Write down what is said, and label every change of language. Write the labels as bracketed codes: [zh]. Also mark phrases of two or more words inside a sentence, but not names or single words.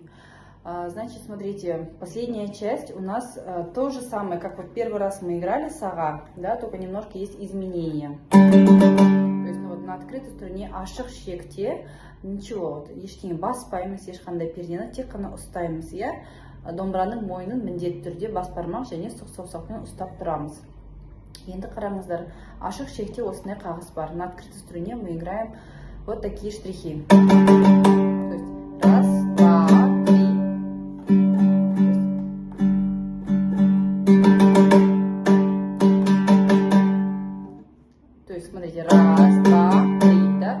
[ru] Значит, смотрите, последняя часть у нас то же самое, как вот первый раз мы играли сага, да, только немножко есть изменения. То есть, ну, вот на открытой струне [kk] ашық шекте [ru] ничего, вот, [kk] ештеңе баспаймыз, ешқандай пернені тек қана ұстаймыз, иә. Домбыраның мойнын міндетті түрде бас бармақ және сұқ саусақпен ұстап тұрамыз. Енді қараңыздар, ашық шекте осындай қағыс бар. [ru] На открытой струне мы играем вот такие штрихи. Раз, два, три. То есть, смотрите, раз, два, три, да?